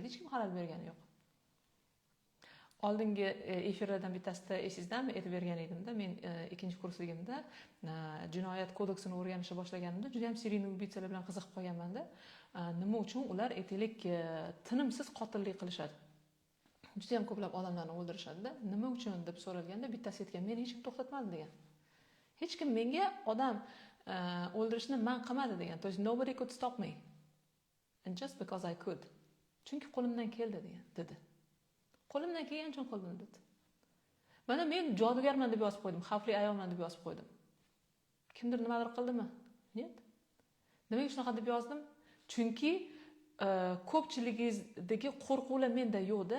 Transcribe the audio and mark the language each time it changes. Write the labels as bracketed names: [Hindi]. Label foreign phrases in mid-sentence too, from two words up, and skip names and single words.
[Uzbek] Hech kim xalal bergani yo'q. Oldingi efirlardan bittasida esizdami aytib bergan edimda, men ikkinchi kursligimda jinoyat kodeksini o'rganishni boshlaganimda juda ham serial ubiytsalar bilan qiziqib qolganman-da. Nima uchun ular aytaylik tinimsiz qotillik qilishadi? Juda ham ko'plab odamlarni o'ldirishadi-da. Nima uchun deb so'ralganda bittasi aytgan, men hech kim to'xtatmadi degan. Hech kim menga odam o'ldirishni man qilmadi degan. [Russian] То есть [English] nobody could stop me. And just because I could. [Uzbek] Chunki qo'limdan keldi degan, dedi. Qo'limdan kelgan uchun qildim dedi. Mana men jodugarman deb yozib qo'ydim, xavfli ayolman deb yozib qo'ydim. Kimdir nimadir qildimi? Yo'q. Nimaga shunaqa deb yozdim? Chunki ko'pchiligingizdagi qo'rquvlar menda yo'q-da.